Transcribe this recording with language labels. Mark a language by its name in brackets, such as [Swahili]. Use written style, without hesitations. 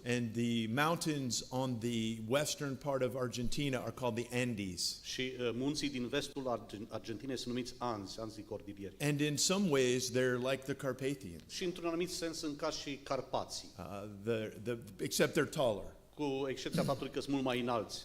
[English] And the mountains on the western part of Argentina are called the Andes. [Romanian] Și munții din vestul Argentinei sunt numiți Anzi Cordilieri. [English] And in some ways, they're like the Carpathians, [Romanian] Și într-un anumit sens sunt ca și Carpații, [English] except they're taller. [Romanian] cu excepția faptului că sunt mult mai înalți.